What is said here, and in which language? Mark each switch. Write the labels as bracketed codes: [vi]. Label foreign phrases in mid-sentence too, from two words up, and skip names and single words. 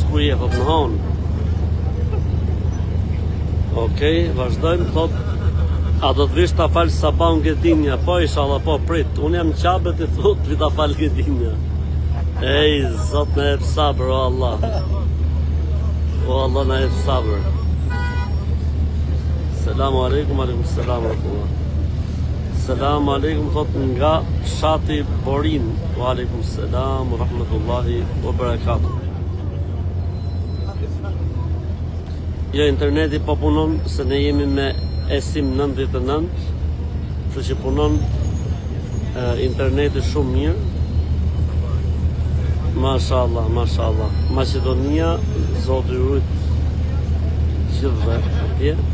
[sq] Ku je thot? Në honë. Okej, vazhdojmë, thot. A do të vish ta falë sabah në Gedinja? Po, inshallah, po, prit. Unë jam në Qabet i thot, vi ta falë Gedinja. Ej, Zot na jep sabër, o Allah. O Allah na jep sabër. [ar] السلام عليكم، عليكم السلام ورحمة الله. السلام عليكم, [sq] thot nga fshati Borin. [ar] وعليكم السلام ورحمة الله وبركاته. [sq] Jo, interneti po punon se ne jemi me esim 99, kështu që punon interneti shumë mirë. [ar] ما شاء الله، ما شاء الله. [sq] Maqedonia, Zoti ju rujt gjithve atje.